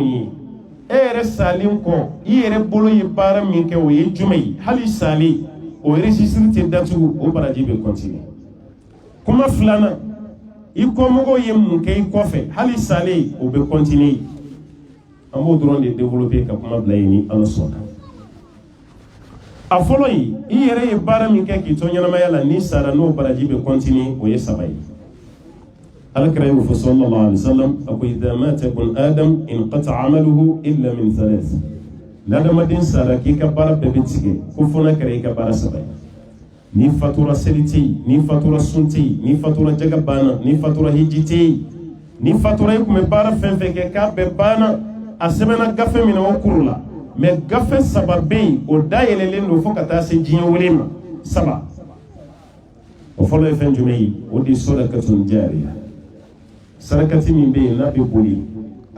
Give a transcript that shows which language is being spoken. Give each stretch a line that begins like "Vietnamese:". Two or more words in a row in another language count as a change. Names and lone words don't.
Bambara: ye e yɛrɛ salen kɔ i yɛrɛ bolo ye baara min kɛ o ye jumɛn ye hali salen o registre tɛ datugu o baraji bɛ kɔntini kuma filanan i kɔmɔgɔw ye mun kɛ i kɔfɛ hali salen o bɛ kɔntini an b'o dɔrɔn de développer ka kuma bila yen ni ala sɔnna a fɔlɔ ye i yɛrɛ ye baara min kɛ k'i to ɲɛnamaya la ni sara n'o baraji bɛ kɔntini o ye saba ye alakira y'o fɔ
Arabic: صلى الله عليه وسلم
Bambara: a ko
Arabic: إذا مات ابن آدم انقطع عمله إلا من ثلاث
Bambara: n'adamaden sara k'i ka baara bɛɛ bɛ tigɛ ko fo n'a kɛra i ka baara saba ye ni fatura seli tɛ yen ni fatura sun tɛ yen ni fatura jaga banna ni fatura hiji tɛ yen ni fatura i tun bɛ baara fɛn fɛn kɛ k'a bɛɛ banna a sɛbɛnna gafe min na o kuru la mɛ gafe saba bɛ yen o dayɛlɛlen don fo ka taa se diɲɛ wele ma saba o fɔlɔ ye fɛn jumɛn ye o de ye
Arabic: صدقة جارية
Bambara: sarakati min bɛ yen n'a bɛ boli a